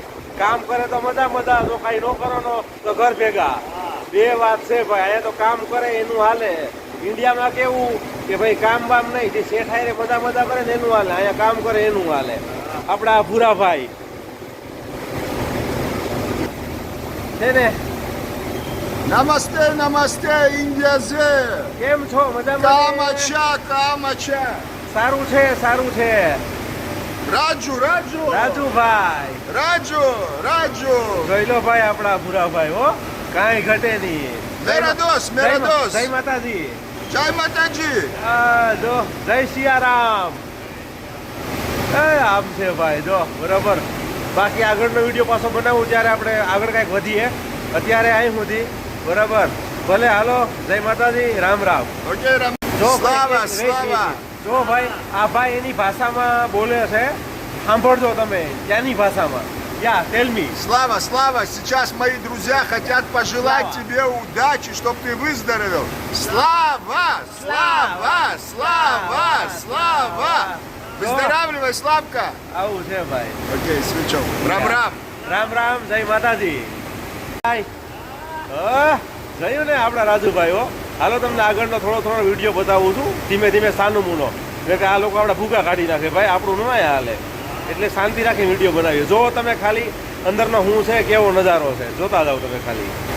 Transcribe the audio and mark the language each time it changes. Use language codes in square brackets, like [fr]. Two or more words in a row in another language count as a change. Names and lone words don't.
[gu] કામ કરે તો મજા. જો કાંઈ ન કરો તો ઘર ભેગા. બે વાત છે ભાઈ. અહીંયા તો કામ કરે એનું હાલે. ઇન્ડિયામાં કેવું કે ભાઈ કામ બામ નહીં, જે શેઠ હારે મજા મજા કરે ને એનું હાલે, અહીંયા કામ કરે એનું હાલે. આપણા ભૂરાભાઈ છે ને. [hi] नमस्ते, नमस्ते, इंडिया से. [gu] કેમ છો? Kam મજામાં? [hi] अच्छा, काम अच्छा. [gu] સારું છે, સારું છે. Raju, Raju. રાજુભાઈ Raju, Raju. જોઈ લો ભાઈ આપણા ભૂરાભાઈ હો, કાંઈ ઘટે નહીં. [hi] मेरा दोस्त, मेरा दोस्त. [gu] જય માતાજી. જય માતાજી. આ જો જય સિયારામ. આમ છે ભાઈ જો બરાબર. બાકી આગળનો વિડીયો પાછો બનાવું ત્યારે આપણે આગળ કાંઈક વધીએ. અત્યારે અહીં સુધી બરાબર. ભલે હાલો, જય માતાજી, રામ રામ. [en] Okay, Ram. [gu] જો Slava, ભાઈ, Slava. જો ભાઈ આ ભાઈ એની ભાષામાં બોલે છે, સાંભળજો તમે ત્યાંની ભાષામાં. [en] ya tell me. [ru] Слава, Слава, сейчас мои друзья хотят пожелать Слава. тебе удачи, чтобы ты выздоровел. Слава, Слава, Слава, Слава. Выздоравливай, Славка. [gu] આવું છે ભાઈ. [ru] Окей, свечок. Рам-рам. [gu] રામ રામ, જય માતાજી. જોયું ને આપણા રાજુભાઈ હો. હાલો તમને આગળનો થોડો થોડો વિડીયો બતાવું છું, ધીમે ધીમે સાનું મૂનો. એટલે કે આ લોકો આપણા ભૂકા કાઢી નાખે ભાઈ, આપણું ન હાલે. એટલે શાંતિ રાખી વિડીયો બનાવીએ. જો તમે ખાલી અંદરનો શું છે, કેવો નજારો છે, જોતા જાઓ તમે ખાલી.